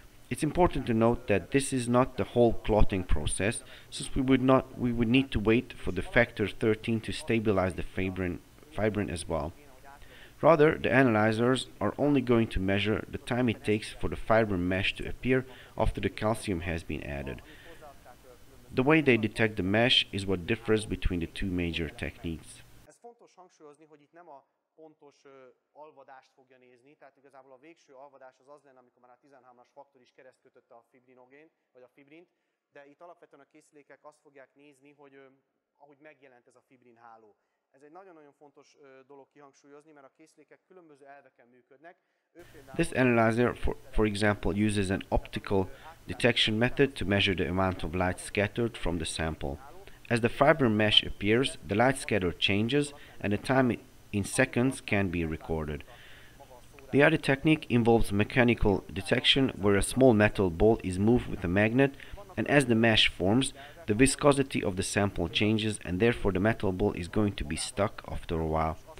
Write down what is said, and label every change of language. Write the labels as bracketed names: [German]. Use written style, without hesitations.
[English] It's important to note that this is not the whole clotting process, since we would need to wait for the factor 13 to stabilize the fibrin as well. Rather, the analyzers are only going to measure the time it takes for the fibrin mesh to appear after the calcium has been added. The way they detect the mesh is what differs between the two major techniques. [Hungarian] Ez fontos hangsúlyozni, hogy itt nem a pontos alvadást fogja nézni, tehát igazából a végső alvadás az lenne, amikor már a 13-as faktor is keresztkötötte a fibrinogént, vagy a fibrint, de itt alapvetően a készülékek azt fogják nézni, hogy ahogy megjelent ez a fibrin háló. Ez egy nagyon-nagyon fontos dolog kihangsúlyozni, mert a készülékek különböző elveken működnek. [English] This analyzer, for example, uses an optical detection method to measure the amount of light scattered from the sample. As the fibrin mesh appears, the light scatter changes and the time in seconds can be recorded. The other technique involves mechanical detection, where a small metal ball is moved with a magnet, and as the mesh forms, the viscosity of the sample changes, and therefore the metal ball is going to be stuck after a while.